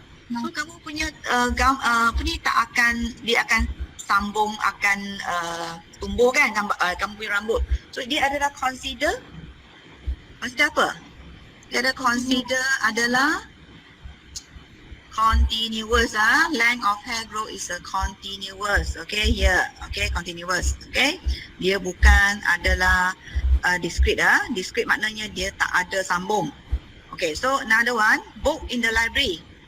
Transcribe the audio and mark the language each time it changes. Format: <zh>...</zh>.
<ms>So kamu punya tak akan, dia akan sambung, akan tumbuh kan kamu punya rambut. So dia adalah consider apa? Dia ada consider adalah continuous.</ms> <en>Length of hair growth is a continuous. Okay, here. Okay, continuous.</en> <ms>Okay, dia bukan adalah discrete. Discrete maknanya dia tak ada sambung.</ms> <en>Okay, so another one, book in the library.</en>